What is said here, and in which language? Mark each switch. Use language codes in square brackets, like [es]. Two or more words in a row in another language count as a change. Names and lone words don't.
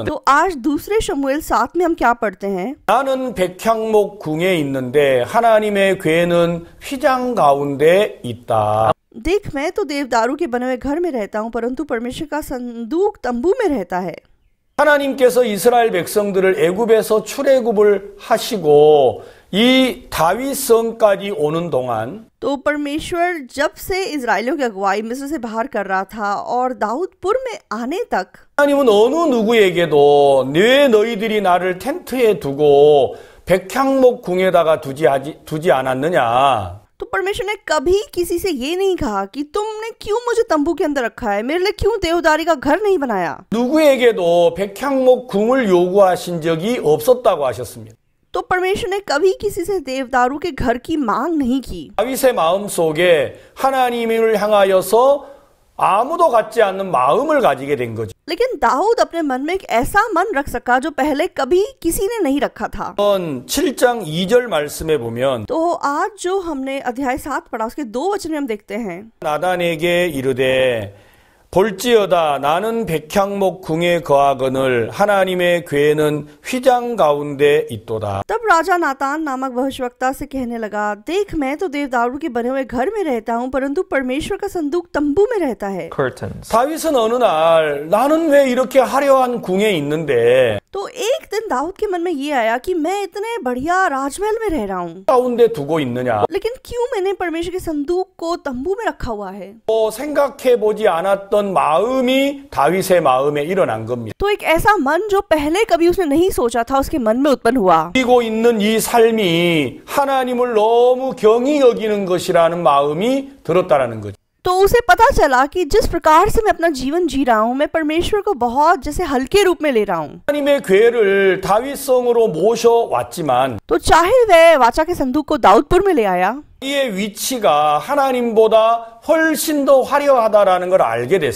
[hi] तो आज दूसरे शमूएल 7 में हम क्या पढ़ते हैं? [ko] 나는 백향목 궁에 있는데 하나님의 궤는 휘장 가운데 있다. [hi] देख मैं तो देवदारू के बने हुए घर में रहता हूँ परंतु परमेश्वर का संदूक तंबू में रहता है। [ko] 하나님께서 이스라엘 백성들을 애굽에서 출애굽을 하시고 이 다윗성까지 오는 동안 [hi] तो परमेश्वर जब से इजराइलियों की अगुवाई मिस्र से बाहर कर रहा था और दाऊदपुर में आने तक [ko] 하나님은 어느 누구에게도 왜 너희들이 나를 텐트에 두고 백향목 궁에다가 두지 않았느냐? [hi] तो परमेश्वर ने कभी किसी से ये नहीं कहा कि तुमने क्यों मुझे तंबू के अंदर रखा है, मेरे लिए क्यों देवदारी का घर नहीं बनाया। [ko] 누구에게도 백향목 궁을 요구하신 적이 없었다고 하셨습니다. [hi] तो परमेश्वर ने कभी किसी से देवदारू के घर की मांग नहीं की। [ko] 다윗의 마음속에 하나님을 향하여서 아무도 갖지 않는 마음을 가지게 된 거죠. [hi] लेकिन दाऊद अपने मन में एक ऐसा मन रख सका जो पहले कभी किसी ने नहीं रखा था। [ko] 7장 2절 말씀에 보면 [hi] तो आज जो हमने अध्याय 7 पढ़ा उसके 2 वचन में हम देखते हैं। [ko] 나단에게 이르되 볼지어다 나는 백향목 궁에 거하거늘 하나님의 궤는 휘장 가운데 있도다. [hi] तब राजा नातान नामक भविष्यवक्ता से कहने लगा, देख मैं तो देवदारू के बने हुए घर में रहता हूँ परंतु परमेश्वर का संदूक तंबू में रहता है। Curtains. [ko] 다윗은 어느 날 나는 왜 이렇게 화려한 궁에 있는데 [hi] तो एक दिन दाऊद के मन में ये आया कि मैं इतने बढ़िया राजमहल में रह रहा हूँ [ko] 가운데 두고 있느냐? [hi] लेकिन क्यों मैंने परमेश्वर के संदूक को तंबू में रखा हुआ है। [ko] 또 생각해 보지 않았던 마음이 다윗의 마음에 일어난 겁니다. [hi] तो एक ऐसा मन जो पहले कभी उसने नहीं सोचा था उसके मन में उत्पन्न हुआ। [ko] 그리고 있는 이 삶이 하나님을 너무 경히 여기는 것이라는 마음이 들었다라는 거죠. [hi] तो उसे पता चला कि जिस प्रकार से मैं अपना जीवन जी रहा हूँ मैं परमेश्वर को बहुत जैसे हल्के रूप में ले रहा हूँ। [ko] 하나님의 궤를 다윗성으로 모셔왔지만 [hi] तो चाहे वह वाचा के संदूक को दाऊदपुर में ले आया, [ko] 이의 위치가 하나님보다 훨씬 더 화려하다라는 걸 알게 됐어요.